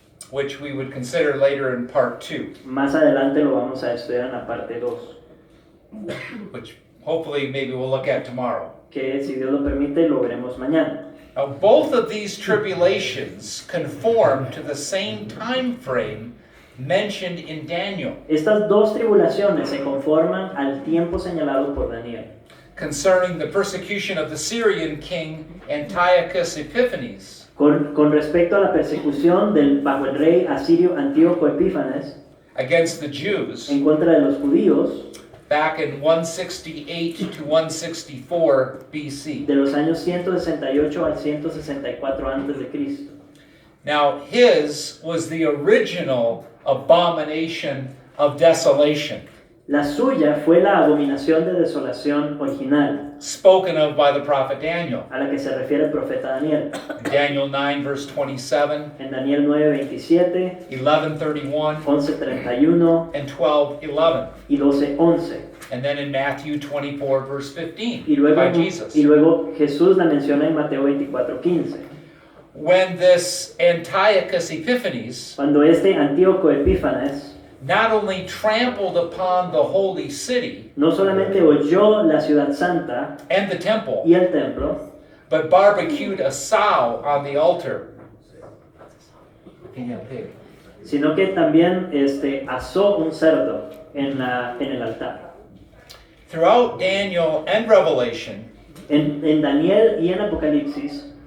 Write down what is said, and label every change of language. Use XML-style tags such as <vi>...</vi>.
<en>which we would consider later in part 2,</en> <es>Más adelante lo vamos a estudiar en la parte 2,</es> <en>which hopefully maybe we'll look at tomorrow.</en> <es>que si Dios lo permite lo veremos mañana.</es> <en>Now, both of these tribulations conform to the same time frame mentioned in Daniel.</en> <es>Estas dos tribulaciones se conforman al tiempo señalado por Daniel.</es> <en>concerning the persecution of the Syrian king Antiochus Epiphanes,</en> <es>con respecto a la persecución bajo el rey asirio Antíoco Epífanes</es> <en>against the Jews</en> <es>en contra de los judíos</es> <en>back in 168 to 164 BC.</en> <es>de los años 168 al 164 antes de Cristo.</es> <en>Now his was the original abomination of desolation,</en> <es>La suya fue la abominación de desolación original,</es> <en>spoken of by the prophet Daniel.</en> <es>a la que se refiere el profeta Daniel.</es> <en>In Daniel 9 verse 27,</en> <es>En Daniel 9:27,</es> <en>11:31,</en> <es>11:31</es> <en>and 12:11.</en> <es>y 12:11.</es> <en>And then in Matthew 24 verse 15</en> <es>Y luego,</es> <en>by Jesus.</en> <es>y luego Jesús la menciona en Mateo 24:15.</es> <en>When this Antiochus Epiphanes</en> <es>Cuando este Antíoco Epífanes</es> <en>not only trampled upon the holy city</en> <es>no solamente holló la ciudad santa</es> <en>and the temple,</en> <es>y el templo,</es> <en>but barbecued a sow on the altar.</en> <es>sino que también asó un cerdo en el altar.</es> <en>Throughout Daniel and Revelation,</en> <es>En Daniel y en Apocalipsis,</es>